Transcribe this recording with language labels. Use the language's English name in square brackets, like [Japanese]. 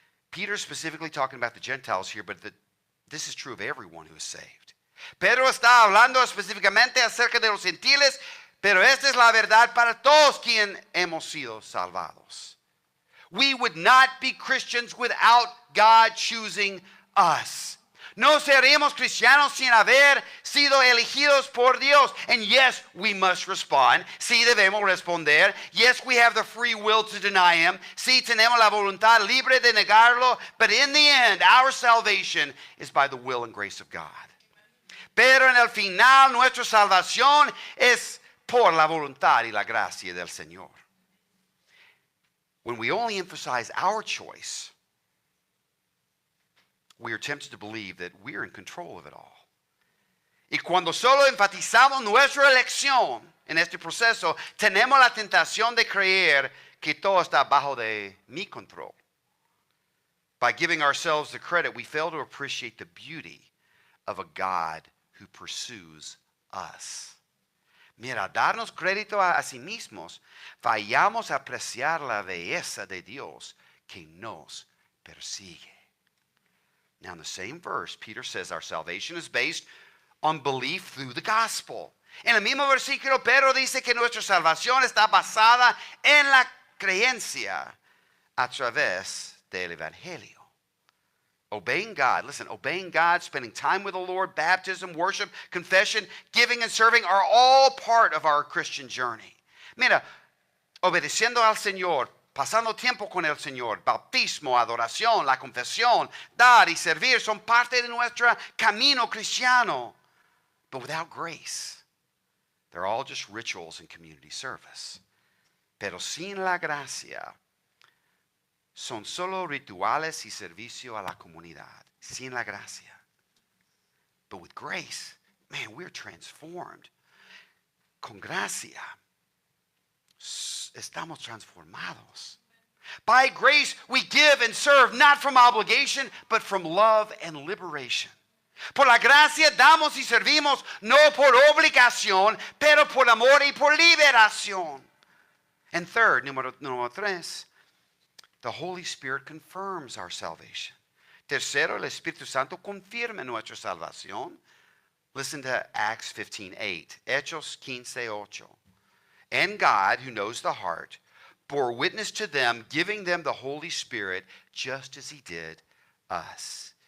[English] Peter's specifically talking about the Gentiles here, but this is true of everyone who is saved. [Spanish] Pedro está hablando específicamente acerca de los gentiles, pero esta es la verdad para todos quienes hemos sido salvados. [English] We would not be Christians without God choosing us. [Spanish] No seríamos cristianos sin haber sido elegidos por Dios. [English] And yes, we must respond. [Spanish] Sí debemos responder. [English] Yes, we have the free will to deny Him. [Spanish] Sí tenemos la voluntad libre de negarlo. [English] But in the end, our salvation is by the will and grace of God. [Spanish] Pero en el final, nuestra salvación es por la voluntad y la gracia del Señor. [English] When we only emphasize our choice, we are tempted to believe that we are in control of it all. [Spanish] Y cuando solo enfatizamos nuestra elección en este proceso, tenemos la tentación de creer que todo está bajo de mi control. [English] By giving ourselves the credit, we fail to appreciate the beauty of a God who pursues us. [Spanish] Mira, darnos crédito a sí mismos, fallamos a apreciar la belleza de Dios que nos persigue. [English] Now, in the same verse, Peter says our salvation is based on belief through the gospel. [Spanish] En el mismo versículo, Pedro dice que nuestra salvación está basada en la creencia a través del evangelio. [English] Obeying God, listen, obeying God, spending time with the Lord, baptism, worship, confession, giving and serving are all part of our Christian journey. [Spanish] Mira, obedeciendo al Señor, pasando tiempo con el Señor, bautismo, adoración, la confesión, dar y servir son parte de nuestro camino cristiano. [English] But without grace, they're all just rituals and community service. [Spanish] Pero sin la gracia, son solo rituales y servicio a la comunidad. Sin la gracia. [English] But with grace, man, we're transformed. [Spanish] Con gracia, estamos transformados. [English] By grace, we give and serve not from obligation, but from love and liberation. [Spanish] Por la gracia damos y servimos no por obligación, pero por amor y por liberación. [English] And third, [Spanish] número 3, [English] the Holy Spirit confirms our salvation. [Spanish] Tercero, el Espíritu Santo confirma nuestra salvación. [English] Listen to Acts 15:8. Hechos 15:8. And God, who knows the heart, bore witness to them, giving them the Holy Spirit, just as He did us.